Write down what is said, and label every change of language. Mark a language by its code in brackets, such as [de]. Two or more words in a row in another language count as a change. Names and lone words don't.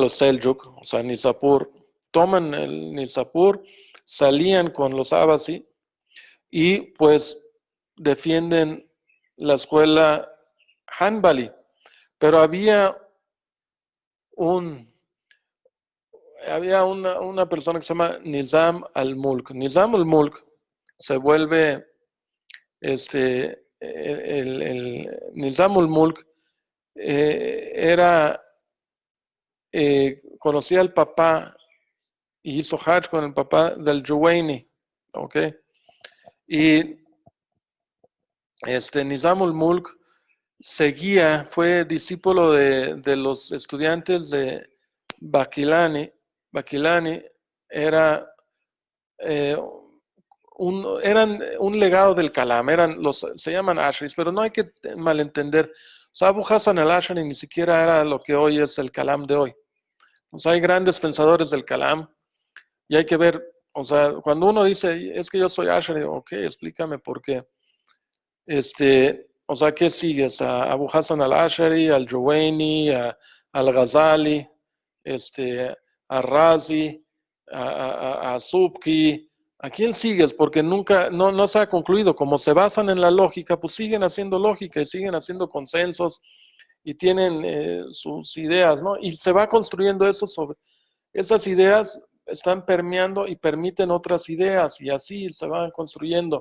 [es] los Seljuk, o sea, Nizapur, toman el Nizapur, salían con los Abbasi y pues defienden la escuela Hanbali, pero había una persona que se llama Nizam al-Mulk. Nizam al-Mulk se vuelve Nizam al-Mulk conocía al papá y hizo Hajj con el papá del Juwayni, ¿ok? Y Nizam al-Mulk fue discípulo de los estudiantes de Bakilani. Bakilani eran un legado del Kalam, se llaman Ashris, pero no hay que malentender. O sea, Abu Hassan al-Ashari ni siquiera era lo que hoy es el Kalam de hoy. O sea, hay grandes pensadores del Kalam y hay que ver, o sea, cuando uno dice, es que yo soy Ashari, ok, explícame por qué. O sea, ¿qué sigues? A Abu Hassan al-Ashari, al Juwayni, al-Ghazali, a Razi, a Subki. ¿A quién sigues? Porque nunca, no se ha concluido. Como se basan en la lógica, pues siguen haciendo lógica y siguen haciendo consensos y tienen sus ideas, ¿no? Y se va construyendo eso sobre esas ideas, están permeando y permiten otras ideas y así se van construyendo.